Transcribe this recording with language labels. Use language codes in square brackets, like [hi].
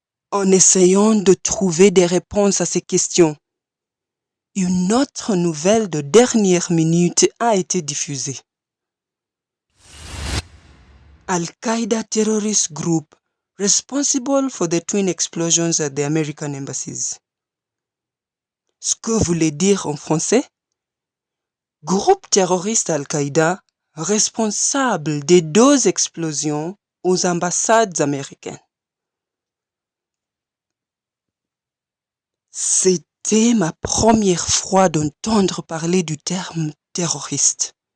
[fr] En essayant de trouver des réponses à ces questions, une autre nouvelle de dernière minute a été diffusée. [en] Al-Qaeda terrorist group responsible for the twin explosions at the American embassies. [fr] Ce que voulait dire en français? Groupe terroriste Al-Qaïda responsable des 2 explosions aux ambassades américaines. C'était ma première fois d'entendre parler du terme terroriste.